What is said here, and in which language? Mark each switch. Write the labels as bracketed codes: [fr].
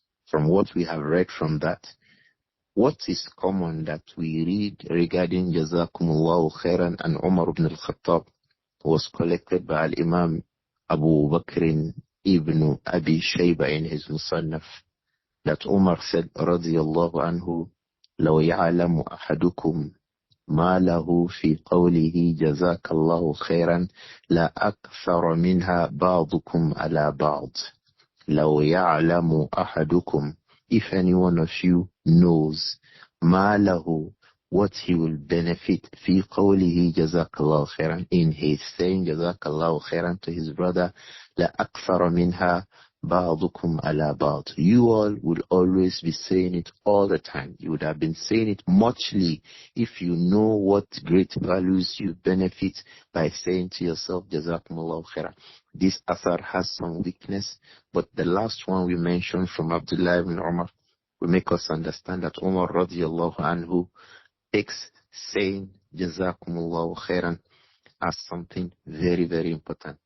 [en] From what we have read from that, what is common that we read regarding Jazakumullahu khairan and Umar ibn al-Khattab was collected by Al-Imam Abu Bakr ibn Abi Shayba in his Musannaf, that Umar said radiyallahu anhu, [ar] لو يعلم أحدكم ما له في قوله جزاك الله خيرا لا أكثر منها بعضكم على بعض. لو يعلم أحدكم, [en] if any one of you knows [ar] ما له, [en] what he will benefit [ar] في قوله جزاك الله خيرا, [en] in his saying [ar] جزاك الله خيرا [en] to his brother, [ar] لا أكثر منها بعضكم على بعض. [en] You all would always be saying it all the time. You would have been saying it muchly if you know what great values you benefit by saying to yourself, Jazakumullahu khairan. This author has some weakness, but the last one we mentioned from Abdullah ibn Umar will make us understand that Umar radiyallahu anhu takes saying Jazakumullahu khairan as something very, very important.